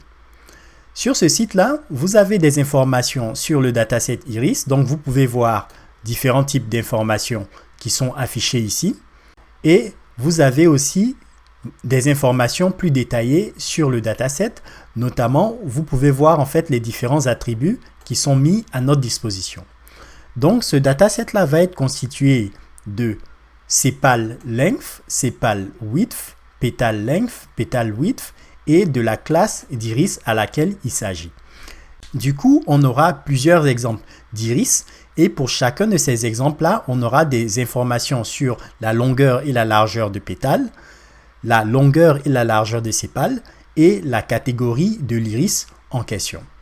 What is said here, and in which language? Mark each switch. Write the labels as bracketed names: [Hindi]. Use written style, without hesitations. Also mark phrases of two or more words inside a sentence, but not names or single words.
[French] Sur ce site-là, vous avez des informations sur le dataset Iris, donc vous pouvez voir différents types d'informations qui sont affichées ici. Et vous avez aussi des informations plus détaillées sur le dataset, notamment vous pouvez voir en fait les différents attributs qui sont mis à notre disposition. Donc ce dataset-là va être constitué de [English] sepal length, sepal width, petal length, petal width [French] et de la classe d'iris à laquelle il s'agit. Du coup, on aura plusieurs exemples d'iris et pour chacun de ces exemples-là, on aura des informations sur la longueur et la largeur de pétales, la longueur et la largeur de sépales et la catégorie de l'iris en question.